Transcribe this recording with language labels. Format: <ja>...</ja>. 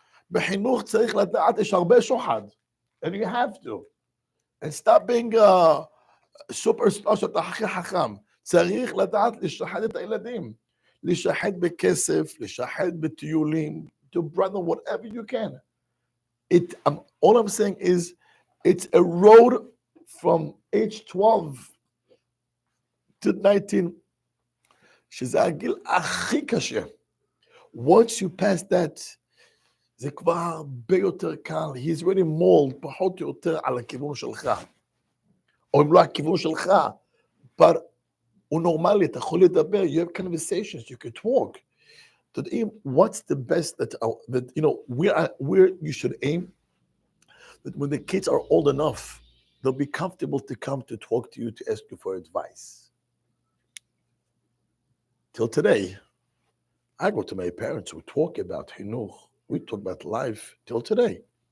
<he>בחינוך צריך לדעת, יש הרבה שוחד.</he> <en>And you have to. And stop being a superstar</en> <he>שאתה הכי חכם. צריך לדעת לשחד את הילדים. לשחד בכסף, לשחד בטיולים,</he> <en>to brother whatever you can. All I'm saying is, it's a road from age 12 to 19,</en> <he>שזה הגיל הכי קשה.</he> <en>Once you pass that,</en> <he>זה כבר הרבה יותר קל.</he> <en>He's already mold,</en> <he>פחות או יותר על הכיוון שלך. או אם לא הכיוון שלך,</he> <en>but</en> <he>הוא נורמלי, אתה יכול לדבר,</he> <en>you have conversations, you can talk. What's the best that where you should aim? That when the kids are old enough, they'll be comfortable to come to talk to you, to ask you for advice. Till today, I go to my parents, we talk about chinuch, we talk about life, till today.</en>